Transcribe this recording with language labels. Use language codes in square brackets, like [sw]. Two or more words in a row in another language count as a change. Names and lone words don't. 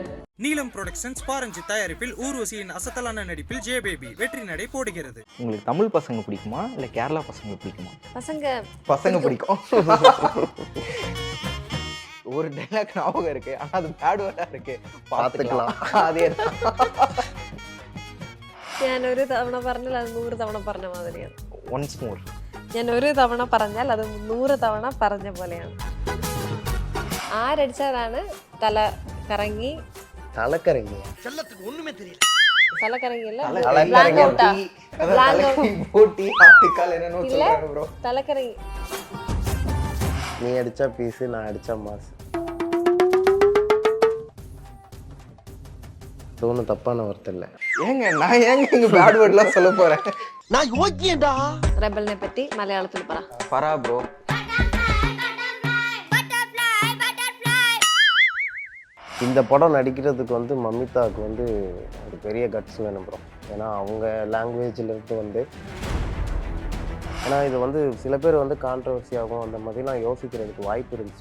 [ta] நீலம் புரொடக்ஷன்ஸ் பாரஞ்சி தயாரிப்பில் ஊர்வசியின் அசத்தலான நடிப்பில் ஜே பேபி வெற்றி நடை போடுகிறது. உங்களுக்கு தமிழ் பசங்க பிடிக்குமா இல்லை கேரளா பசங்க பிடிக்குமா? பசங்க பிடிக்கும். ஒரு டைலாக் ஞாபகம் இருக்கு, ஆனா அது [en] bad word [ta] இருக்கு, பார்த்துக்கலாம். அதே [ml] ഞാൻ ഒരു തവണ പറഞ്ഞാൽ അത് 100 തവണ പറഞ്ഞ മാതിരിയാണ്. [en] once more. [ml] ഞാൻ ഒരു തവണ പറഞ്ഞാൽ അത് 100 തവണ പറഞ്ഞ പോലെയാണ്. ആരടിച്ചാലാണ് തല കറങ്ങി തലക്കറങ്ങി തല കറങ്ങിയല്ല തല കറങ്ങി. [ta] நீ அடிச்சா பீஸு, நான் அடிச்சா மாசு. ஒன்றும் தப்பான வார்த்தை இல்லை. ஏங்க நான் இங்க [en] bad word [ta] சொல்ல போறேன்? நான் யோக்கியேடா. [ml] റെബലിനെ പറ്റി മലയാളത്തിൽ പറ. [ta] பரா ப்ரோ. இந்த படம் நடிக்கிறதுக்கு வந்து மமிதாவுக்கு வந்து ஒரு பெரிய கட்ஸ் வேணும் ப்ரோ. ஏன்னா அவங்க லாங்குவேஜில் இருந்து ஏன்னா இது வந்து சில பேர் வந்து கான்ட்ரவர்சி ஆகும், அந்த மாதிரிலாம் யோசிக்கிறதுக்கு வாய்ப்பு இருந்துச்சு.